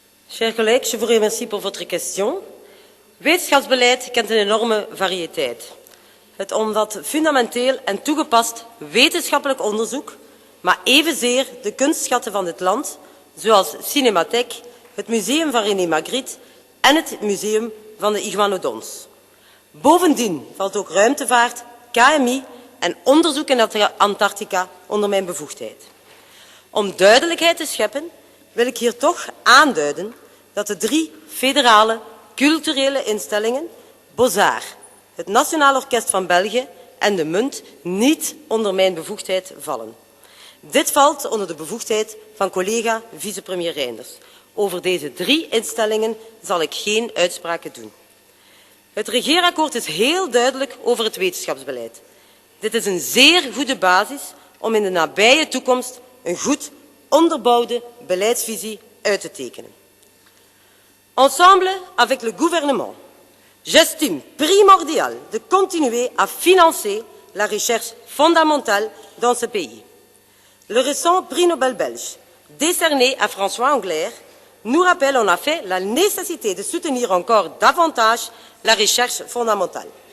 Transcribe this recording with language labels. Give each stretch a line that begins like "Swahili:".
French: Chers collègues, je vous remercie pour votre question.
Dutch: Wetenschapsbeleid kent een enorme variëteit. Het omvat fundamenteel en toegepast wetenschappelijk onderzoek, maar evenzeer de kunstschatten van dit land, zoals Cinematheek, het Museum van René Magritte en het Museum van de Iguanodons. Bovendien valt ook ruimtevaart, KMI en onderzoek in Antarctica onder mijn bevoegdheid. Om duidelijkheid te scheppen wil ik hier toch aanduiden dat de 3 federale culturele instellingen, Beaux-Arts, het Nationaal Orkest van België en de Munt niet onder mijn bevoegdheid vallen. Dit valt onder de bevoegdheid van collega vicepremier Reynders. Over deze 3 instellingen zal ik geen uitspraken doen. Het regeerakkoord is heel duidelijk over het wetenschapsbeleid. Dit is een zeer goede basis om in de nabije toekomst een goed onderbouwde beleidsvisie uit te tekenen.
French: Ensemble avec le gouvernement, j'estime primordial de continuer à financer la recherche fondamentale dans ce pays. Le récent prix Nobel belge, décerné à François Englert, nous rappelle en effet la nécessité de soutenir encore davantage la recherche fondamentale.